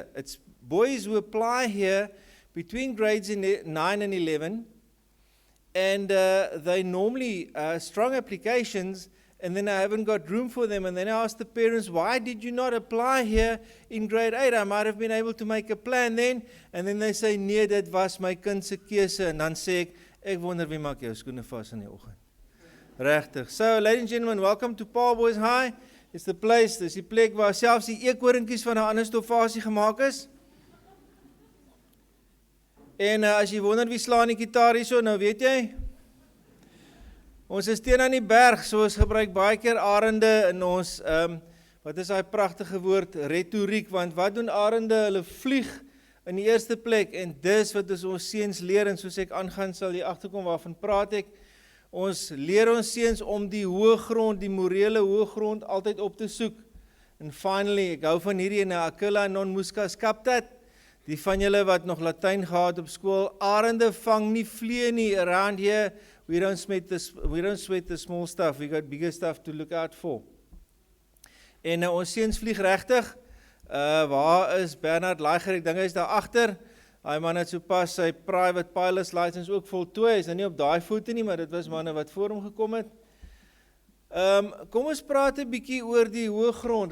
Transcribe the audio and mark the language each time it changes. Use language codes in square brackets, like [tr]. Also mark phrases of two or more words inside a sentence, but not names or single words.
[en] It's boys who apply here between grades 9 and 11, and they normally strong applications, and then I haven't got room for them, and then I ask the parents, why did you not apply here in grade 8? I might have been able to make a plan then, and then they say, [af] nee, dit was my kind se keuse, en dan sê ek wonder wie maak jou skoene vas in die oggend. Regtig. [en] So, ladies and gentlemen, welcome to Paul Boys High. It's the place, [af] dis die plek waar selfs die eekhorinkies van 'n ander stofasie gemaak is. En as jy wonder wie slaan die gitaar hierso, nou weet jy, Ons is teen aan die berg, so ons gebruik baie keer arende in ons, wat is daai pragtige woord, retoriek, want wat doen arende? Hulle vlieg in die eerste plek, en dis wat ons seuns leer, en soos ek aangaan sal jy agterkom waarvan praat ek. Ons leer ons seuns om die hoë grond, die morele hoë grond altyd op te soek. En finally, ek hou van hierdie in [la] Aquila non muscas captat, [af] die van julle wat nog Latyn gehad op skool, arende vang nie vlee nie [en] around here, we don't sweat the small stuff, we got bigger stuff to look out for. [af] En ons seuns vlieg regtig. Waar is Bernard Leiger? Ek dink hy is daar agter. Hy man het sopas sy [en] private pilot's license [af] ook voltooi. Hy is nou nie op daai voete nie, maar dit was manne wat voor hom gekom het. Kom ons praat 'n bietjie oor die hoë grond.